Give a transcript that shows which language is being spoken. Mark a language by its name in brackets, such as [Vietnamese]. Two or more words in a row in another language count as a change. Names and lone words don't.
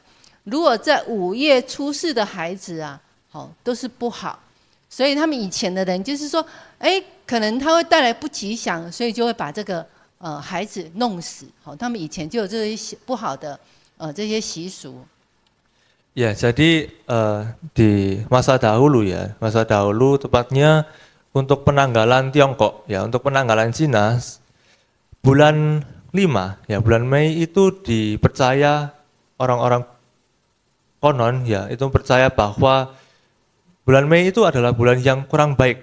[Chinese] 如果在5月出世的孩子啊，都是不好，所以他们以前的人就是说，可能他会带来不吉祥，所以就会把这个孩子弄死。他们以前就有这些不好的这些习俗。 [Indonesian] Ya, jadi di masa dahulu ya, masa dahulu tepatnya untuk penanggalan Tiongkok ya, untuk penanggalan Cina bulan 5 ya, bulan Mei itu dipercaya orang-orang konon ya itu percaya bahwa bulan Mei itu adalah bulan yang kurang baik.